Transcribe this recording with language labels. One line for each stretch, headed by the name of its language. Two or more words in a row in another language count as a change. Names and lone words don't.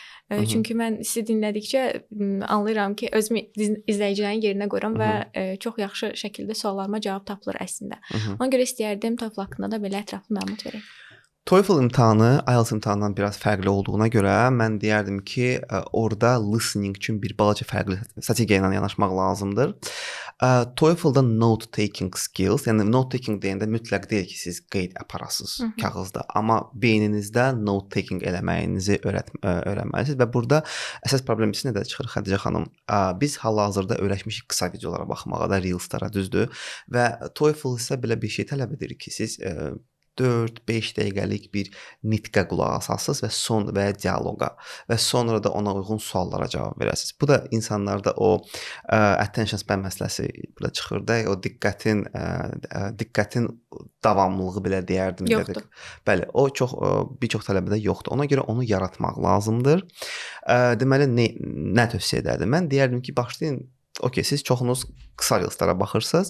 Azerbaijani: Çünki mən sizi dinlədikcə anlayıram ki, özümü izləyicilərin yerinə qoyuram və çox yaxşı şəkildə suallarıma cavab tapılır əslində. Ona görə istərdim TOEFL haqqında da belə ətraflı məlumat verək. TOEFL imtahanı IELTS imtahanından biraz fərqli olduğuna görə mən deyərdim ki, orada listening üçün bir balaca fərqli strategiya ilə yanaşmaq lazımdır. TOEFL-da
English: note taking skills,
Azerbaijani: yəni
English: note taking
Azerbaijani: deyəndə mütləq deyil ki, siz qeyd aparasınız kağızda, amma beyninizdə
English: note taking
Azerbaijani: eləməyinizi öyrənməlisiniz və burada əsas problem nədə çıxır Xədicə xanım? Biz hal-hazırda öyrəşmişik qısa videolara baxmağa da, reelslara, düzdür? Və TOEFL isə belə bir şey tələb edir ki, siz 4-5 dəqiqəlik bir nitqə qulaq asasınız və dialoqa və sonra da ona uyğun suallara cavab verəsiniz. Bu da insanlarda o
English: attention span
Azerbaijani: məsələsi burada çıxır da, o diqqətin davamlılığı belə deyərdim. Yoxdur. Bəli, o bir çox tələbədə yoxdur. Ona görə onu yaratmaq lazımdır. Deməli, nə tövsiyə edərdim? Mən deyərdim ki, başlayın okey, siz çoxunuz qısa reelslara baxırsınız.